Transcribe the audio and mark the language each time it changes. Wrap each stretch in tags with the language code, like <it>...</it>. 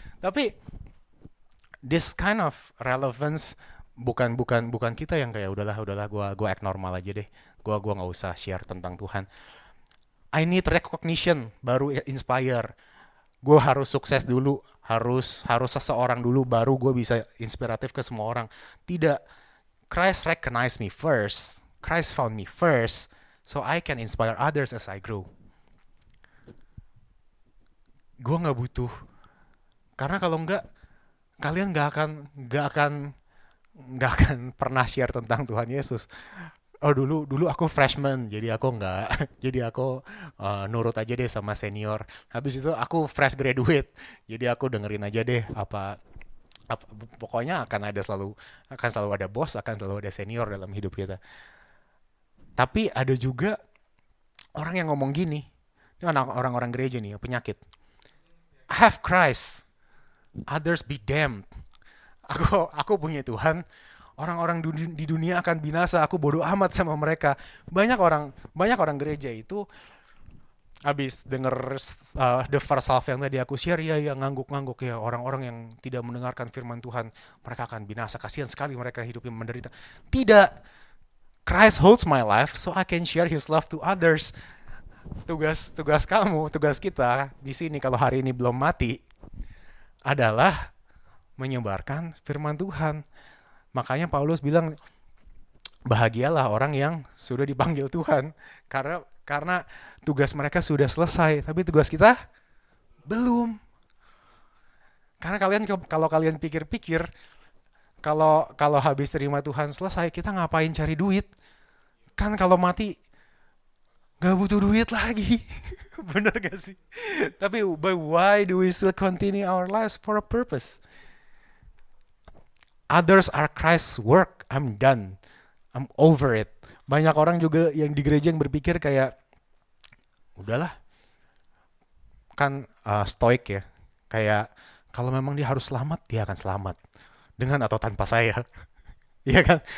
<id>Tapi</id> <en>this kind of relevance</en> <id>bukan kita yang kayak udahlah gua</id> <en>act normal</en> <id>aja deh. Gua nggak usah share tentang Tuhan.</id> <en>I need recognition</en> <id>baru inspire. Gue harus sukses dulu, harus seseorang dulu baru gue bisa inspiratif ke semua orang. Tidak,</id> <en>Christ recognized me first. Christ found me first, so I can inspire others as I grow.</en> <id>Gue nggak butuh, karena kalau nggak, kalian nggak akan pernah share tentang Tuhan Yesus. Oh dulu aku freshman, jadi aku nggak, jadi aku nurut aja deh sama senior. Habis itu aku fresh graduate, jadi aku dengerin aja deh apa pokoknya akan selalu ada bos, akan selalu ada senior dalam hidup kita. Tapi ada juga orang yang ngomong gini, ini orang-orang gereja nih, penyakit.</id> <en>I have Christ, others be damned.</en> <id>Aku punya Tuhan, orang-orang di dunia akan binasa, aku bodoh amat sama mereka. Banyak orang gereja itu habis denger</id> <en>the first half</en> <id>yang tadi aku share ya ngangguk-ngangguk ya, orang-orang yang tidak mendengarkan firman Tuhan, mereka akan binasa, kasihan sekali mereka hidupnya menderita. Tidak,</id> <en>Christ holds my life so I can share his love to others.</en> <id>Tugas kamu, tugas kita di sini kalau hari ini belum mati adalah menyebarkan firman Tuhan. Makanya Paulus bilang bahagialah orang yang sudah dipanggil Tuhan karena tugas mereka sudah selesai, tapi tugas kita belum. Karena kalau kalian pikir-pikir, kalau habis terima Tuhan selesai, kita ngapain cari duit? Kan kalau mati gak butuh duit lagi. Bener gak sih? Tapi</id> <en>but why do we still continue our lives for a purpose? Others are Christ's work. I'm done. I'm over it.</en> <id>Banyak orang juga yang di gereja yang berpikir kayak udahlah, kan stoik ya. Kayak kalau memang dia harus selamat, dia akan selamat dengan atau tanpa saya. Iya kan?</id>